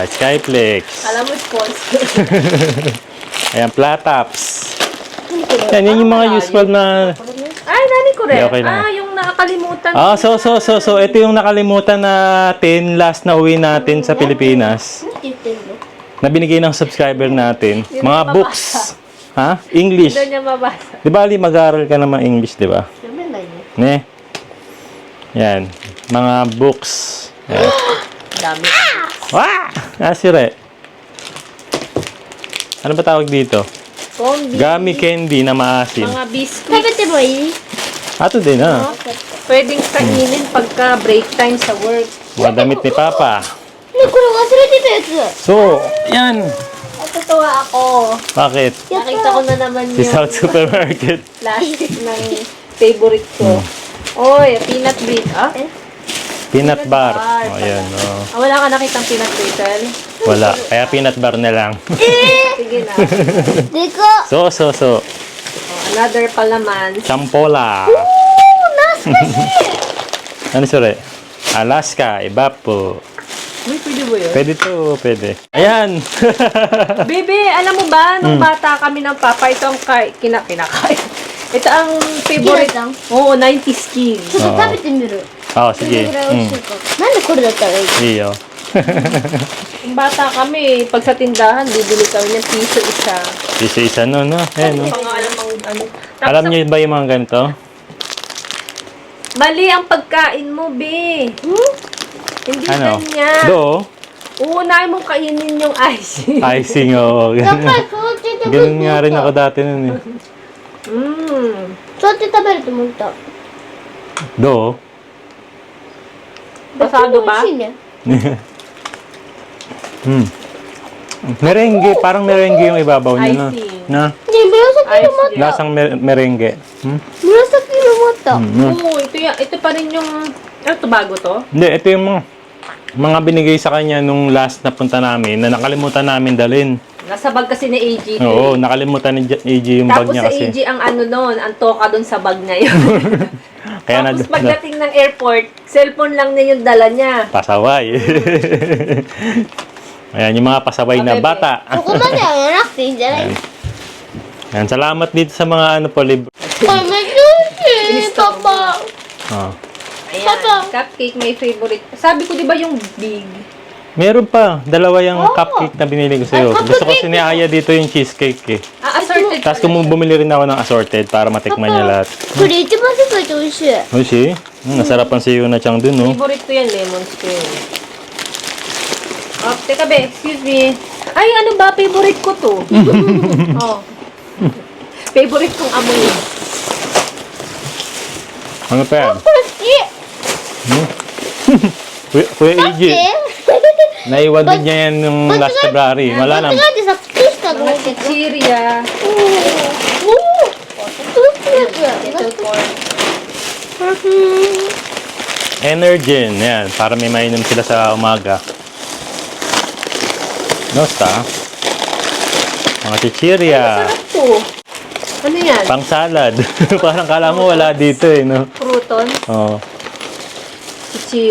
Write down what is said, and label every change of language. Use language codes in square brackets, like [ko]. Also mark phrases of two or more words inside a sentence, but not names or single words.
[tl] Skyflex. Alam mo, sponsor. Ayan, Platops. Yan, yun yung mga useful na... Ay, nani ko rin. Okay lang. Yung nakakalimutan. So, ito yung nakalimutan natin last na uwi natin sa Pilipinas. [ja] なんて言ってんの？ [tl] Na binigay ng subscriber natin. Hindi Mga mo books. Ha? English. Doon niya mabasa. Di ba, Ali, mag-aaral ka naman English, di ba? [ja] 読めないね。 [tl] Ne? Yan. Mga books. Yan. Dami. Wah! Asire. Ano ba tawag dito? Combi. Gummy candy na maasim. Mga biscuits. [ja] 食べてもいい [tl] Ato din, ah. Pwedeng kainin pagka break time sa work. Mga damit ni Papa. [ja] ねこれ忘れてたやつ [tl] So, yan. Natutuwa ako. Bakit? Nakita ko na naman Si yung South Supermarket. plastic ng favorite ko. Oy, [en] peanut brittle. [tl] Ah? [en] Peanut bar. bar. [tl] Oh, yan. Oh. Ah, wala ka nakitang [en] peanut brittle? [tl] Wala. Kaya [en] peanut bar [tl] na lang. Sige na. [ja] でかっ [tl] So. Oh, another palaman. Champola. [ja] 懐かしい [tl] Ano sure? Alaska. Iba po. Uy, pwede ba yun? Pwede to. Pwede. Ayan. Bebe, alam mo ba, nung bata kami ng papa, ito ang kinakain. Ito ang favorite. Ginatang? Oo, 90s kids. [ja] ちょっと食べてみる [tl] Oh, [ja] どれ [tl] sige. [ja] ぐらい美味しいか、なんでこれだったらいい [tl] Iyo. Nung bata kami, pag sa tindahan, bibili kami ng piso isa. Isa-isa no, no? Ayan, no? Hindi pa nga alam ang ano. Tapos Alam niyo ba yung mga ganito? mali ang pagkain mo, be. Hindi Ano? ganyan. Do? Uunahin mong kainin yung icing. Icing, oh. [ja] やっぱりそうやって食べる [tl] Ganun nga rin ako dati nun eh. [ja] そうやって食べると思った [tl] Do? Pasado ba? [ja] 美味しいね [tl] Hmm. Merengue, parang merengue yung ibabaw niya, no? Icing. Na? [ja] ね紫色もあっ [tl] Ice. Lasang merengue. Hmm? [ja] た紫色もあった [tl] Hmm. Oo, ito pa rin yung... Ano to, bago to? Hindi, ito yung mga binigay sa kanya nung last na punta namin na nakalimutan namin dalhin. Nasa bag kasi ni AG. Oo, nakalimutan ni AG yung bag Tapos niya sa kasi. AG ang ano nun, ang toka dun sa bag niya yun. Kaya Tapos pagdating ng airport, cellphone lang niya yung dala niya. pasaway. Ayan, yung mga pasaway na Bebe. bata. [ja] そこまではやらなくていいんじゃない [tl] Ayan, salamat dito sa mga ano po, libre. [ja] これめっちゃ美味しいパパ [tl] Oh. Ayan, Papa. cupcake, [en] my favorite. [tl] Sabi ko, di ba yung big? Meron pa, dalawa yung cupcake na binili ko sa'yo. Ay, Gusto ko si ni Aya dito yung cheesecake eh. Ah, assorted. Tapos kung bumili rin ako ng assorted para matikman niya lahat. [ja] これ一番世界で美味しい [tl] Oshi, nasarapan si Yuna Chang dun, no? Favorite ko yan, [en] lemon square. [tl] Oh, teka be, [en] excuse me. [tl] Ay, ano ba? Favorite ko to. Oh. Favorite kong amoy. Ano pa yan? [ja] これ好き [tl] Kuya AJ, [ja] え [tl] naiwan din niya yan nung last February. Wala na. [ja] 間違えてさ靴下と思 [tl] Mga [ja] ってた [tl] chichirya. [ja] おお靴 [tl] Little corn. Energen, yan. Para may mainom sila sa umaga. Nosta. Mga chichirya. Sarap to. Ano yan? Pang salad. Parang kala mo wala dito eh, no? Crouton? Oh. Chichirya.